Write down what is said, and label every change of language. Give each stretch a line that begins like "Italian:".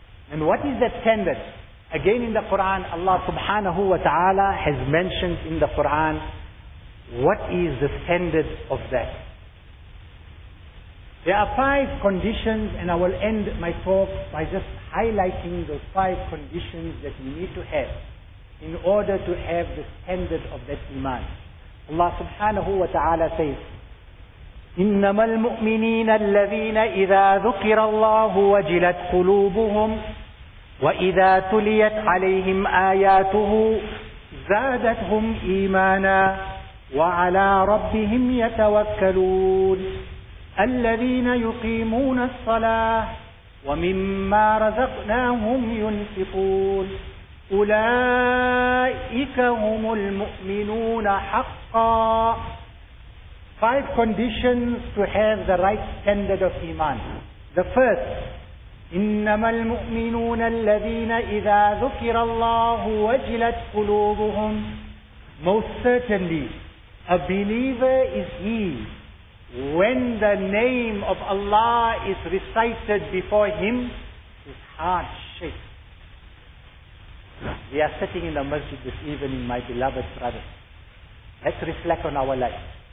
English: And what is that standard? Again in the Quran, Allah subhanahu wa ta'ala has mentioned in the Quran, what is the standard of that? There are 5 conditions, and I will end my talk by just highlighting those 5 conditions that we need to have in order to have the standard of that iman. Allah subhanahu wa ta'ala says,
Arabic: إنما المؤمنين الذين إذا ذكر الله وجلت قلوبهم وإذا تليت عليهم آياته زادتهم إيمانا وعلى ربهم يتوكلون. الذين يقيمون الصلاة ومما رزقناهم ينفقون أولئك هم المؤمنون حقا.
English: Five conditions to have the right standard of iman. The first,
Arabic: إنما المؤمنون الذين إذا ذكر الله وجلت قلوبهم.
English: Most certainly, a believer is he when the name of Allah is recited before him, his heart shakes. We are sitting in the masjid this evening, my beloved brothers. Let's reflect on our life.